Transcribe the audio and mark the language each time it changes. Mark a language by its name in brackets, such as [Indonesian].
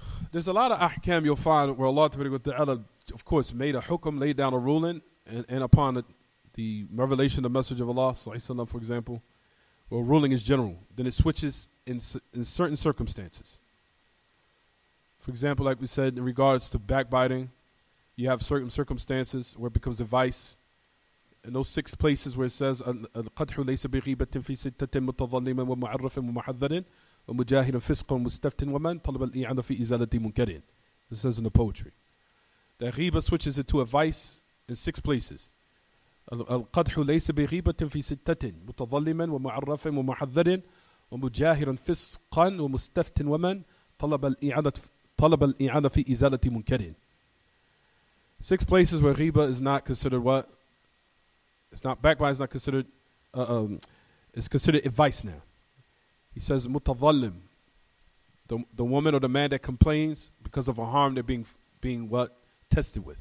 [English] There's a lot of ahkam you'll find where Allah Ta'ala, of course, made a hukm, laid down a ruling, and upon the revelation, the message of Allah, for example, where ruling is general, then it switches in certain circumstances. For example, like we said, in regards to backbiting, you have certain circumstances where it becomes a vice. In those 6 places where it says, [Arabic] القدح ليس بغيبة في ستة متظلم ومعرف ومحذر ومجاهر فسق ومستفت ومن طلب الإعانة في إزالة منكر. [English] It says in the poetry. The ghiba switches it to a vice in 6 places. [Arabic] القدح ليس بغيبة في ستة متظلما ومعرف ومحذر ومجاهر فسقا ومستفت ومن طلب الإعانة في إزالة منكر. [English] 6 places where ghiba is not considered what? It's not backbiting. It's not considered. It's considered advice now. He says mutadhallim, the woman or the man that complains because of a harm they're being what tested with.